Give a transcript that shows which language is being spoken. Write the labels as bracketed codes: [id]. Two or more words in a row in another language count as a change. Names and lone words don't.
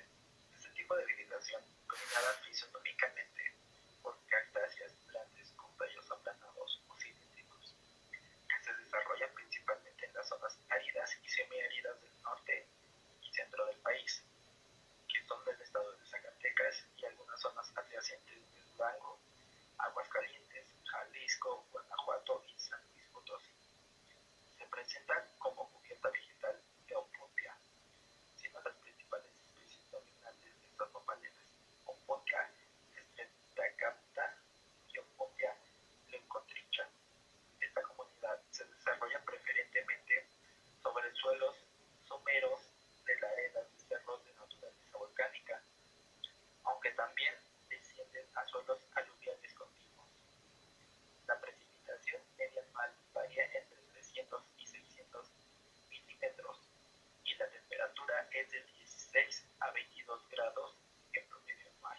[es] Este tipo de vegetación, combinada fisonómicamente por cactáceas grandes con tallos aplanados o cilíndricos, que se desarrolla principalmente en las zonas áridas y semiáridas del norte y centro del país, que son del estado de Zacatecas y algunas zonas adyacentes de Durango, Aguascalientes, Jalisco, Guanajuato y San Luis Potosí. Se presentan como cubierta vegetal de Opuntia, siendo las principales especies dominantes de estas nopaleras Opuntia estreptacapta y Opuntia leucotricha. Esta comunidad se desarrolla preferentemente sobre suelos someros de la arena de cerros de naturaleza volcánica, aunque también descienden a suelos aluviales continuos. La precipitación media anual varía entre 300 y 600 milímetros y la temperatura es de 16 a 22 grados en promedio anual.